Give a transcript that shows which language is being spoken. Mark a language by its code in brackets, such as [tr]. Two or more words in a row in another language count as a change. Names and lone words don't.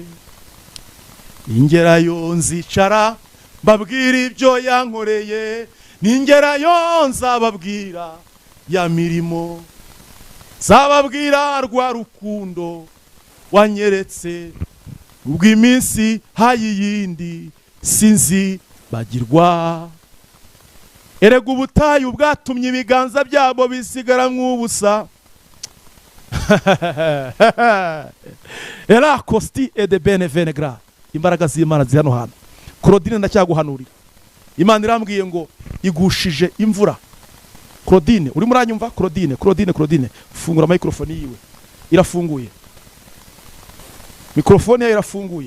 [rw] Ningerayo nzicara mbabwira ibyo yankoreye, ningerayo nzababwira ya mirimo, nzababwira rwa rukundo wanyeretse, ubwo iminsi hayiyindi sinzi bagirwa. Erega ubutayu bwatumye ibiganza byabo bisigara nk'ubusa. Era costi et de benevenegra, imbaraga z'Imana ziri hano hantu. Claudine ndacyaguhanurira, Imana irambwiye ngo igushije imvura. Claudine uri muranyumva? Claudine fungura microphone yiwe, irafunguye, mikrofone yawe irafunguye.